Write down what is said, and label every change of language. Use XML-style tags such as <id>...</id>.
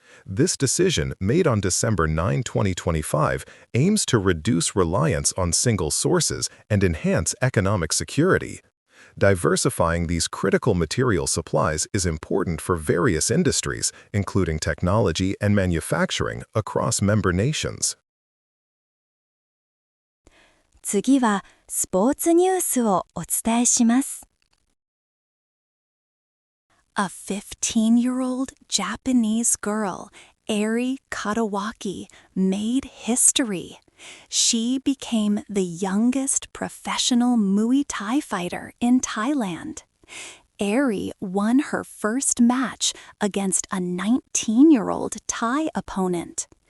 <en>This decision, made on December 9, 2025, aims to reduce reliance on single sources and enhance economic security. Diversifying these critical material supplies is important for various industries, including technology and manufacturing, across member nations.</en> <ja>次はスポーツニュースをお伝えします。</ja> <en>A 15-year-old Japanese girl, Eri Katawaki, made history. She became the youngest professional Muay Thai fighter in Thailand. Eri won her first match against a 19-year-old Thai opponent.</en>